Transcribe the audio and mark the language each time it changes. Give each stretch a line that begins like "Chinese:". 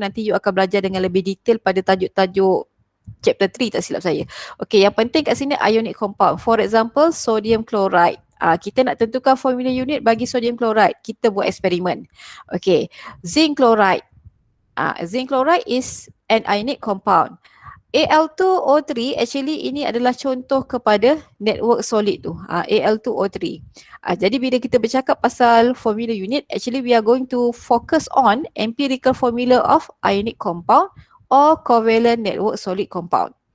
Malay: Nanti you akan belajar dengan lebih detail pada tajuk-tajuk chapter 3 tak silap saya. Okay, yang penting kat sini ionic compound.
English: For example, sodium chloride.
Malay: Kita nak tentukan formula unit bagi sodium chloride. Kita buat eksperimen.
English: Okay, zinc chloride. Zinc chloride is an ionic compound.
Malay: Al2O3 actually ini adalah contoh kepada network solid tu. Al2O3. Jadi bila kita bercakap pasal formula unit,
English: actually we are going to focus on empirical formula of ionic compound or covalent network solid compound.